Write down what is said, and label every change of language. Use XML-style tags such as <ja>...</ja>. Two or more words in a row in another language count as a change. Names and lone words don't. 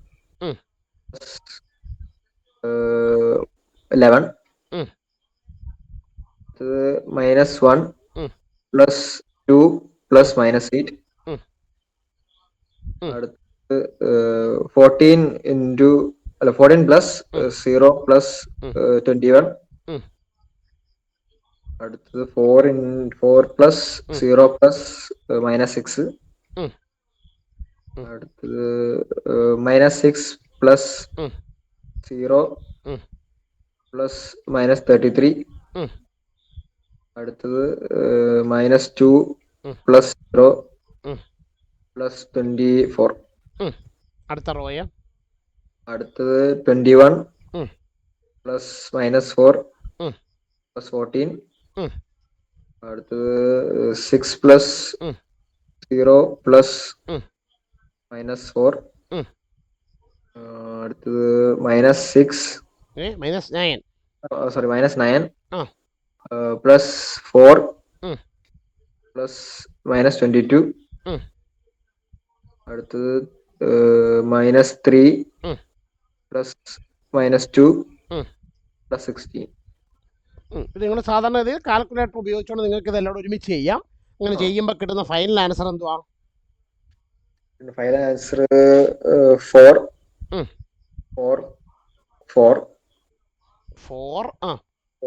<en>11 minus 1 plus 2 plus minus 8 അടുത്ത് 14 into 14 plus 0 plus 21 അടുത്തത് 4 plus 0 plus minus 6 അടുത്തത് minus 6 plus 0 plus minus 33 അടുത്തത് minus 2 plus 0 plus 24.</en> <ml>അടുത്ത റോയ</ml> <en>അടുത്തത് 21 plus minus 4 plus 14 അടുത്തത് 6 plus 0 plus minus 4 അടുത്തത് minus 6 minus 9 sorry minus 9 plus 4 plus minus 22 അടുത്തത് minus 3 plus minus 2 plus 16.</en> <ml>ഇത് നിങ്ങൾ സാധാരണ ഇത് കാൽക്കുലേറ്റർ ഉപയോഗിച്ചുകൊണ്ട് നിങ്ങൾക്ക് ഇതെല്ലാം ഒരുമിച്ച് ചെയ്യാം. അങ്ങനെ ചെയ്യുമ്പോൾ കിട്ടുന്ന</ml> <en>final answer</en> <ml>എന്തുവാ?</ml> <en>final answer 4 4 4 4</en>